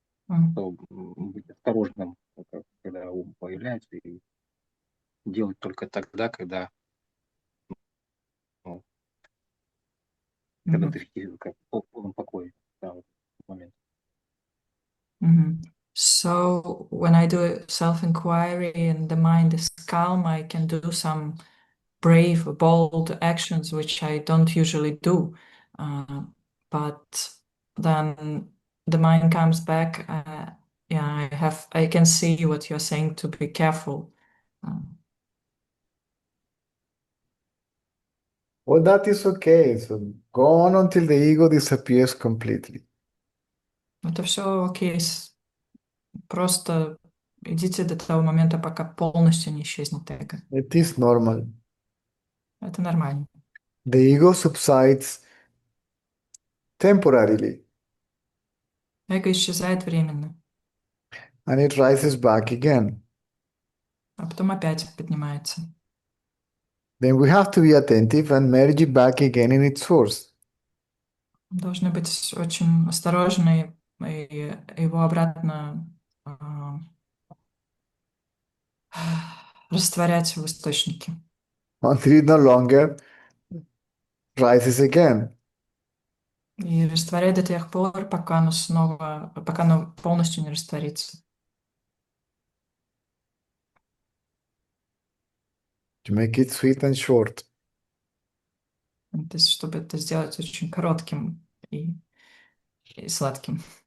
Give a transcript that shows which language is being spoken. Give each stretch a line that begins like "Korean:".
Russian: М, что быть осторожным, когда ум появляется, и делать только тогда, ну, когда мгм, ты как, в полном покое, да, вот этот момент. мгм.
English: So when I do self-inquiry and the mind is calm, I can do some brave, bold actions which I don't usually do. But then the mind comes back. Yeah, I can see what you're saying to be careful. Uh, Well, that is okay. So go on until the ego disappears completely.
Russian: Это все окей. Просто идите до того момента, пока полностью не исчезнет эго.
English: It is normal.
Russian: Это нормально.
English: The ego subsides temporarily
Russian: Эго исчезает временно,
English: and it rises back again.
Russian: а потом опять поднимается.
English: Then we have to be attentive and merge it back again in its source.
Russian: Должны быть очень осторожны и его обратно растворять в источнике.
English: Until it no longer rises again.
Russian: И растворять до тех пор, пока оно полностью не растворится.
English: To make it sweet and short.
Russian: То есть, чтобы это сделать очень коротким и сладким.